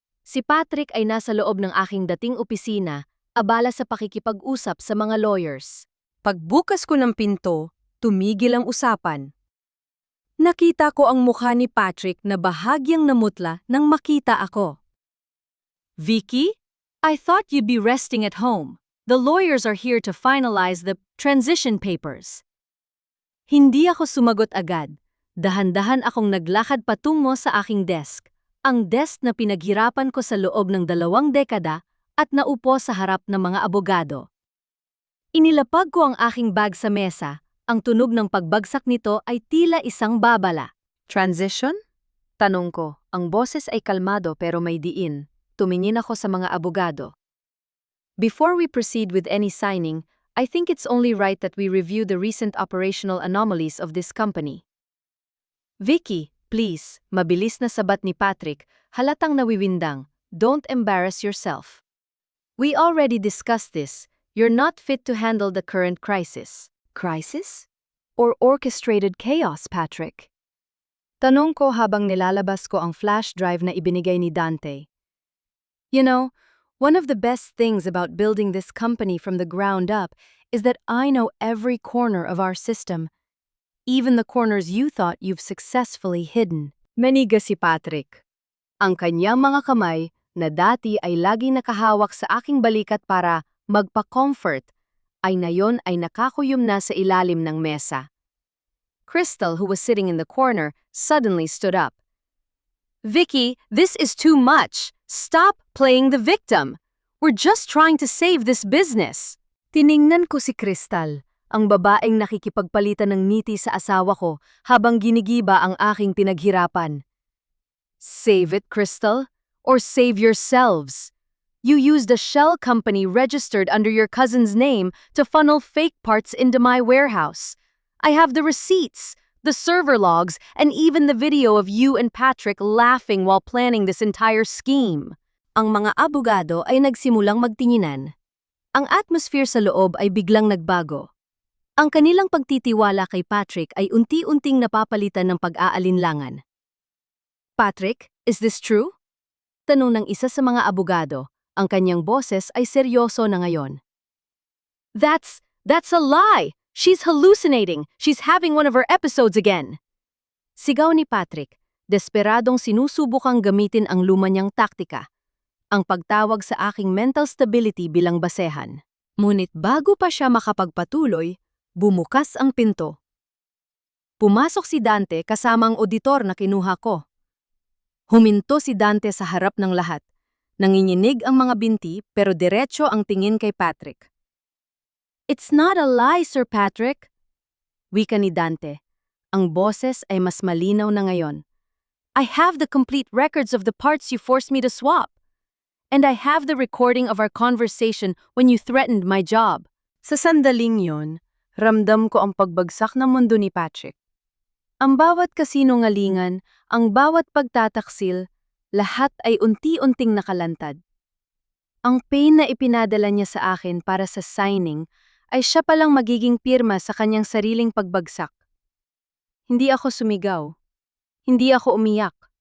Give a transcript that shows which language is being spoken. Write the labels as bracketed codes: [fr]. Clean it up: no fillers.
[tl] Si Patrick ay nasa loob ng aking dating opisina, abala sa pakikipag-usap sa mga lawyers. Pagbukas ko ng pinto, tumigil ang usapan. Nakita ko ang mukha ni Patrick na bahagyang namutla nang makita ako. [en] Vicky, I thought you'd be resting at home. The lawyers are here to finalize the transition papers. [tl] Hindi ako sumagot agad. Dahan-dahan akong naglakad patungo sa aking desk. Ang desk na pinaghirapan ko sa loob ng 2 dekada at naupo sa harap ng mga abogado. Inilapag ko ang aking bag sa mesa. Ang tunog ng pagbagsak nito ay tila isang babala. [en] Transition? [tl] Tanong ko, ang boses ay kalmado pero may diin. Tumingin ako sa mga abogado. [en] Before we proceed with any signing, I think it's only right that we review the recent operational anomalies of this company. Vicky, please, [tl] mabilis na sabat ni Patrick, halatang nawiwindang. [en] Don't embarrass yourself. We already discussed this. You're not fit to handle the current crisis. Crisis? Or orchestrated chaos, Patrick? [tl] Tanong ko habang nilalabas ko ang flash drive na ibinigay ni Dante. [en] You know, one of the best things about building this company from the ground up is that I know every corner of our system, even the corners you thought you've successfully hidden. [tl] Maniga si Patrick. Ang kanyang mga kamay na dati ay laging nakahawak sa aking balikat para magpa-comfort, ay ngayon ay nakakuyom na sa ilalim ng mesa. [en] Crystal, who was sitting in the corner, suddenly stood up. Vicky, this is too much. Stop playing the victim. We're just trying to save this business. [tl] Tiningnan ko si Crystal, ang babaeng nakikipagpalitan ng ngiti sa asawa ko habang ginigiba ang aking pinaghirapan. [en] Save it, Crystal, or save yourselves. You used a shell company registered under your cousin's name to funnel fake parts into my warehouse. I have the receipts, the server logs, and even the video of you and Patrick laughing while planning this entire scheme. [tl] Ang mga abogado ay nagsimulang magtinginan. Ang atmosphere sa loob ay biglang nagbago. Ang kanilang pagtitiwala kay Patrick ay unti-unting napapalitan ng pag-aalinlangan. [en] Patrick, is this true? [tl] Tanong ng isa sa mga abogado. Ang kanyang boses ay seryoso na ngayon. [en] That's a lie! She's hallucinating! She's having one of her episodes again! [tl] Sigaw ni Patrick, desperadong sinusubukang gamitin ang luma niyang taktika. Ang pagtawag sa aking mental stability bilang basehan. Ngunit bago pa siya makapagpatuloy, bumukas ang pinto. Pumasok si Dante kasama ang auditor na kinuha ko. Huminto si Dante sa harap ng lahat. Nanginginig ang mga binti pero diretso ang tingin kay Patrick. [en] It's not a lie, Sir Patrick. [tl] Wika ni Dante. Ang boses ay mas malinaw na ngayon. [en] I have the complete records of the parts you forced me to swap. And I have the recording of our conversation when you threatened my job. [tl] Sa sandaling yon, ramdam ko ang pagbagsak ng mundo ni Patrick. Ang bawat kasinungalingan, ang bawat pagtataksil, lahat ay unti-unting nakalantad. Ang pain na ipinadala niya sa akin para sa signing ay siya palang magiging pirma sa kanyang sariling pagbagsak. Hindi ako sumigaw. Hindi ako umiyak.